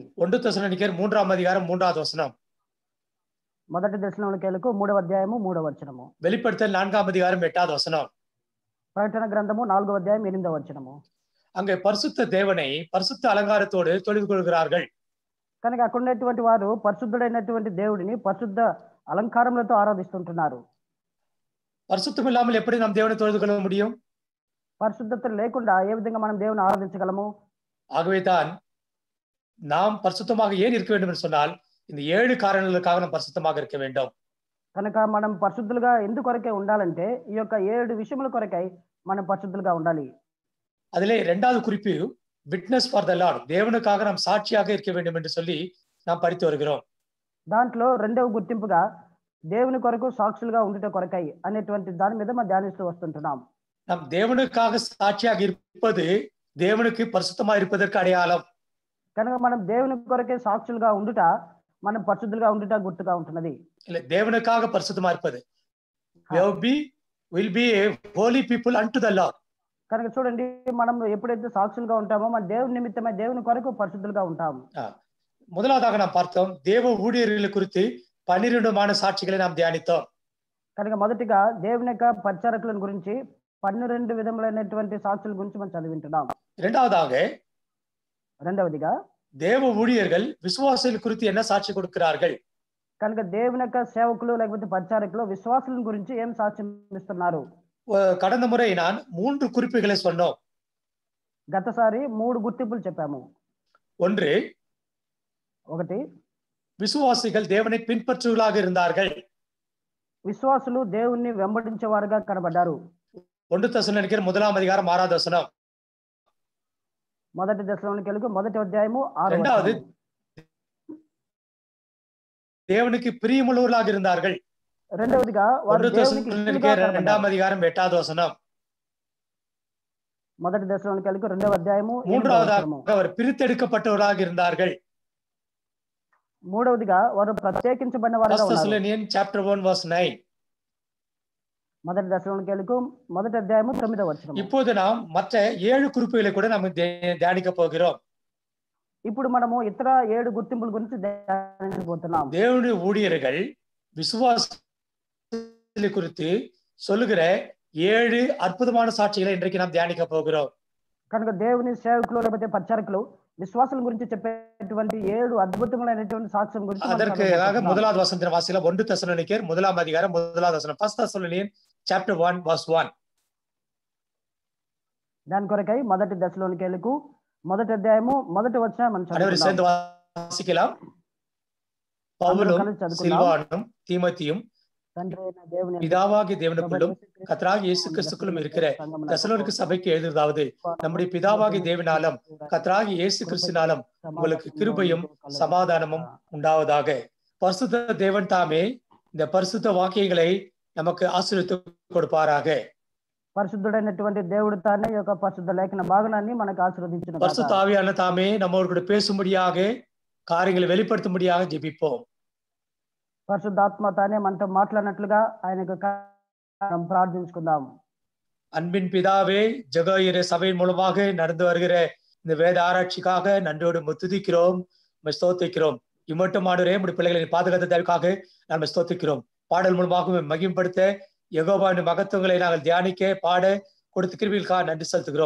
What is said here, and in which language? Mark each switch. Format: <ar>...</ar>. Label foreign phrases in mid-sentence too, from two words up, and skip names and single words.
<ta>1 தெசலோனிக்கேயர் 3ஆம் அதிகாரம் 3வது வசனம்.</ta> <te>మొదటి దశలోనికేయులకు 3వ అధ్యాయము 3వ వచనము.</te> <ta>வெளிப்படுத்தல் 4ஆம் அதிகாரம் 8வது வசனம்.</ta> <te>ప్రకటన గ్రంథము 4వ అధ్యాయం 8వ వచనము.</te> <ta>அங்கே பரிசுத்த தேவனை பரிசுத்த அலங்காரத்தோடு தொழுது கொள்கிறார்கள்.</ta> <te>కనుక అక్కడ ఉన్నటువంటి వారు పరిశుద్ధుడైనటువంటి దేవుడిని పరిశుద్ధ అలంకారములతో ఆరాధిస్తుంటున్నారు.</te> <ta>பரிசுத்தம் இல்லாமல் எப்படி நாம் தேவனை தொழுது கொள்ள முடியும்?</ta> <te>పరిశుద్ధత లేకుండా ఏ విధంగా మనం దేవుని ఆరాధించగలము?</te> <ta>ஆகவே தான் நாம் பரிசுத்தமாக ஏன் இருக்க வேண்டும் என்று சொன்னால், இந்த 7 காரணங்களுக்காக நாம் பரிசுத்தமாக இருக்க வேண்டும்.</ta> <te>కనుక మనం పరిశుద్ధులుగా ఎందుకొరకే ఉండాలంటే ఈ యొక్క 7 విషయముల కొరకై మనం పరిశుద్ధులుగా ఉండాలి.</te> <ta>அதிலே 2வது குறிப்பு</ta> <en>witness for the Lord,</en> <ta>தேவனுக்காக நாம் சாட்சியாக இருக்க வேண்டும் என்று சொல்லி நாம் படித்து வருகிறோம்.</ta> <te>దాంట్లో రెండవ గుర్తింపుగా దేవుని కొరకు సాక్షులుగా ఉండుట కొరకై అనేటువంటి దాని మీద మనం ధ్యానిస్తూ వస్తుంటున్నాం.</te> <ta>நாம் தேவனுக்காக சாட்சியாக இருப்பது தேவனுக்கு பரிசுத்தமாக இருப்பதற்கு அடையாளம்.</ta> <te>కనుక మనం దేవుని కొరకే సాక్షులుగా ఉండుట మనం పరిశుద్ధులుగా ఉండుట గుర్తుగా ఉంటున్నది.</te> <ta>இல்ல தேவனுக்காக பரிசுத்தமா இருப்பது.</ta> <en>will be a holy people unto the Lord.</en> <te>కనుక చూడండి, మనం ఎప్పుడైతే సాక్షులుగా ఉంటామో మన దేవుని నిమిత్తమై దేవుని కొరకు పరిశుద్ధులుగా ఉంటాము. முதலாவதாக நாம் பார்த்தோம் தேவ ஊழியர்களை குறித்து 12 சாட்சிகளை நாம் தியானித்தோம். కనుక మొదటిగా దేవుని యొక్క పరిచారకుల గురించి 12 విధములైనటువంటి సాక్షుల గురించి మనం చదివింటున్నాం. రెండవదిగా</te> <ta>தேவ ஊழியர்கள் விசுவாசிகள் குறித்து என்ன சாட்சி கொடுக்கிறார்கள்?</ta> <te>కనుక దేవుని యొక్క సేవకులు లేకపోతే పరిచారకులు విశ్వాసుల గురించి ఏం సాక్ష్యం ఇస్తున్నారు?</te> <ta>கடந்த முறை நான் 3 குறிப்புகளை சொன்னோம்.</ta> <te>గతసారి 3 గుర్తింపులు చెప్పాము. ఒకటి,</te> <ta>விசுவாசிகள் தேவனை பின்பற்றுவர்களாக இருந்தார்கள்.</ta> <te>విశ్వాసులు దేవుణ్ణి వెంబడించేవారుగా కనబడ్డారు.</te> <ta>1 தெசலோனிக்கேயர் 1</ta> <te>మొదటి తెస్సలోనికీయులకు 1</te> <ta>இரண்டாவது, దేవునికి பிரியமுள்ளவர்களாக இருந்தார்கள்.</ta> <te>రెండవదిగా వారు దేవునికి 2 మొదటి తెస్సలోనికీయులకు 2</te> <ta>மூன்றாவதாக அவர் பிரித்தெடுக்கப்பட்டவர்களாக இருந்தார்கள்.</ta> <te>మూడవదిగా వారు ప్రత్యేకించబడిన వారుగా ఉన్నారు. మొదటి తెస్సలోనికీయులకు 1:9.</te> <ta>இப்போது நாம் மற்ற 7 குறிப்புகளை கூட நாம் தியானிக்க போகிறோம்.</ta> <te>ఇప్పుడు మనము ఇతర 7 గుర్తింపుల గురించి ధ్యానించబోతున్నాం.</te> <ta>దేవుని ஊழியர்கள் விசுவாசத்தை குறித்து சொல்லுகிற 7 அற்புதமான சாட்சிகளை இன்றைக்கு நாம் தியானிக்க போகிறோம்.</ta> <te>కనుక దేవుని సేవకులు లేకపోతే పరిచారకులు విశ్వాసం గురించి చెప్పేటువంటి 7 అద్భుతమైనటువంటి సాక్ష్యం గురించి</te> <ta>அதற்காக முதலாவது வசனத்தின் வாசிக்கலாம். 1 தெசலோனிக்கேயர் 1 வசனம்.</ta> <en>1 Thessalonians chapter 1 verse 1.</en> <te>దాని కొరకై మొదటి తెస్సలోనికీయులకు 1:1 మనం</te> <ta>வாசிக்கலாம். பவுலும் சில்வானும் தீமோத்தேயும் பிதாவாகிய தேவனுக்குள்ளும் கர்த்தராகிய இயேசு கிறிஸ்துக்குள்ளும் இருக்கிற தெசலோனிக்க சபைக்கு எழுதுவதாவது, நம்முடைய பிதாவாகிய தேவனாலும் கர்த்தராகிய இயேசு கிறிஸ்துவினாலும் உங்களுக்கு கிருபையும் சமாதானமும் உண்டாவதாக. பரிசுத்த தேவன் தாமே இந்த பரிசுத்த வாக்கியங்களை நமக்கு ஆசீர்வதித்து கொடுப்பாராக.</ta> <te>పరిశుద్ధుడైనటువంటి దేవుడు తానే ఈ యొక్క పరిశుద్ధ లేఖన భాగనాన్ని మనకు ఆశీర్వదించును.</te> <ta>பரிசுத்த ஆவியான தாமே நம்மோடு கூட பேசும்படியாக కార్యங்களை வெளிப்படுத்தும்படியாக ஜெபிப்போம்.</ta> <te>పరిశుద్ధాత్మ తానే మనతో మాట్లాడినట్లుగా ఆయనకు ప్రార్థించుకుందాం.</te> <ta>அன்பின் பிதாவே, ஜெகோயிரே சபையின் மூலமாக நடந்து வருகிற இந்த வேத ஆராய்ச்சிக்காக நன்றியோடு துதிக்கிறோம், ஸ்தோத்திக்கிறோம். இம்மட்டும் ஆண்டவரே, உம்முடைய பிள்ளைகளை பாதுகாத்த தேவைக்காக நாம் ஸ்தோத்திக்கிறோம். பாடல் மூலமாக மகிமைப்படுத்த யெகோவாவின் மகத்துவங்களை நாங்கள் தியானிக்க பாட கொடுத்த கிருபைகளுக்காக நன்றி செலுத்துகிறோம்.</ta>